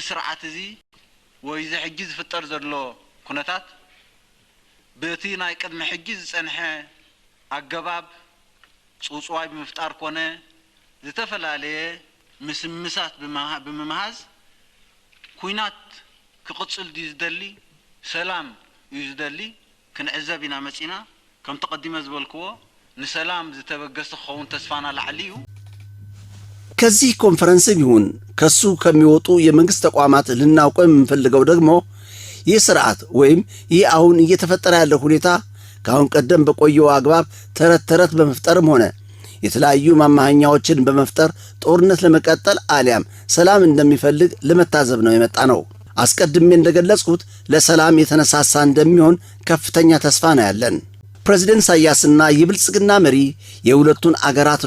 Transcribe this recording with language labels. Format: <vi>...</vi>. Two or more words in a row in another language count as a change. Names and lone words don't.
<ti>ስርዓት እዚ ወይ እዚ ሕጂ ዝፍጠር ዘሎ ኩነታት በቲ ናይ ቅድሚ ሕጂ ዝፀንሐ ኣገባብ ጽውጽዋይ ብምፍጣር ኮነ ዝተፈላለየ ምስምሳት ብምምሃዝ ኩናት ክቅጽል ዲ ዝደሊ ሰላም እዩ ዝደሊ ክንዕዘብ ኢና መጺና ከም ተቀዲመ ዝበልክዎ ንሰላም ዝተበገሰ ክኸውን ተስፋና ላዕሊ እዩ።</ti> <am>ከዚህ ኮንፈረንስ ይሁን ከሱ ከሚወጡ የመንግስት ተቋማት ልናውቀው የምንፈልገው ደግሞ ይህ ስርዓት ወይም ይህ አሁን እየተፈጠረ ያለው ሁኔታ ካሁን ቀደም በቆየው አግባብ ተረት ተረት በመፍጠርም ሆነ የተለያዩ ማማሃኛዎችን በመፍጠር ጦርነት ለመቀጠል አሊያም ሰላም እንደሚፈልግ ለመታዘብ ነው የመጣ ነው። አስቀድሜ እንደገለጽኩት ለሰላም የተነሳሳ እንደሚሆን ከፍተኛ ተስፋ ነው ያለን። ፕሬዝዳንት ኢሳያስና የብልጽግና መሪ የሁለቱን አገራት</am>